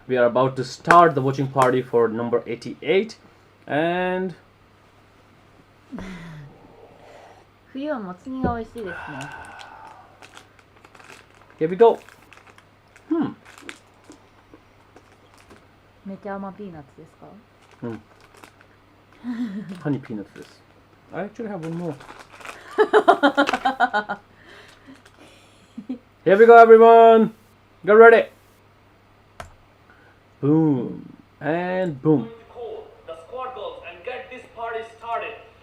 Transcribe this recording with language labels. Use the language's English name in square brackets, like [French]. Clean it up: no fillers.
[English] We are about to start the watching party for number 88. And [Japanese] 冬はもつ煮が美味しいですね。 [English] here we go. [Japanese] めちゃ甘ピーナッツですか [English] Honey peanuts this. I actually have one more. Here we go, everyone. Get ready. Boom and boom. Call the squad girls and get this party started.